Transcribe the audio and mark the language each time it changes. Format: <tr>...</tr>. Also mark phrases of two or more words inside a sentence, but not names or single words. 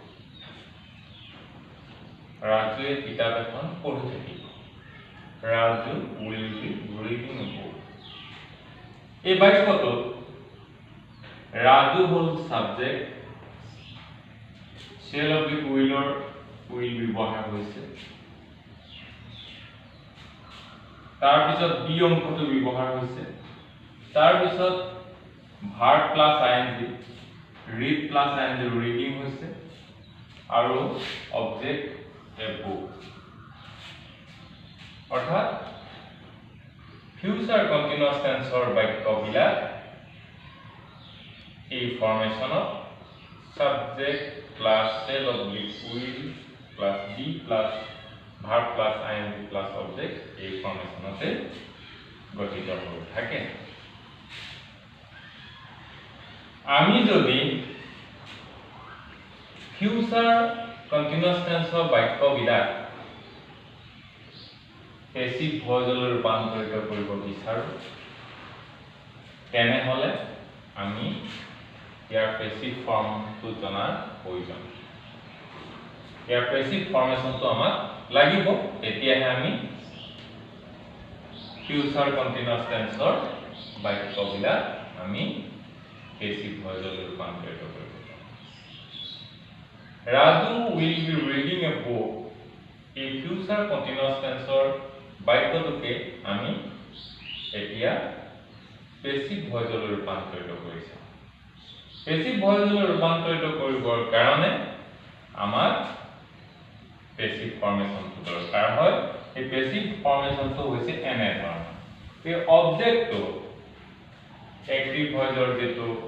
<as>Raju kitab এখন পঢ়ি থাকিব।</as> <en>Raju will be reading a book.</en> <as>এই বাক্যটো Raju হল সাবজেক্ট,</as> <en>shall oblique will</en> <as>ব্যৱহাৰ হৈছে। তাৰ পিছত be অংশটো ব্যৱহাৰ হৈছে। তাৰ পিছত</as> <en>verb plus ing, read plus ing reading</en> <as>হৈছে আৰু</as> <en>object a book।</en> <as>অৰ্থাৎ</as> <en>future continuous tense</en> <as>বাক্যবিলাক এই ফৰ্মেশ্যনত</as> <en>subject plus shall oblique will plus be plus verb plus ing plus object</en> <as>এই ফৰ্মেশ্যনতে গঠিত হৈ থাকে। আমি যদি</as> <en>future continuous tense</en> <as>বাক্যবিলাক</as> <en>passive voice</en> <as>ৰূপান্তৰিত কৰিব বিচাৰো তেনেহলে আমি ইয়াৰ</as> <en>passive form</en> <as>জনাৰ প্ৰয়োজন ইয়াৰ</as> <en>passive formation</en> <as>আমাক লাগিব এতিয়াহে আমি</as> <en>future continuous tense</en> <as>বাক্যবিলাক আমি</as> <en>passive voice</en> <as>ৰূপান্তৰিত কৰিব</as> <en>Raju will be reading a book</en> <as>এই</as> <en>future continuous tense</en> <as>বাক্যটোকে আমি এতিয়া</as> <en>passive voice</en> <as>ৰূপান্তৰিত কৰিছো</as> <en>passive voice</en> <as>ৰূপান্তৰিত কৰিবৰ কাৰণে আমাৰ</as> <en>passive formation</en> <as>দৰকাৰ হয় এই</as> <en>passive formation</en> <as>হৈছে এনে ধৰণৰ এই অবজেক্টটো</as> <en>active voice</en> <as>যেটো</as>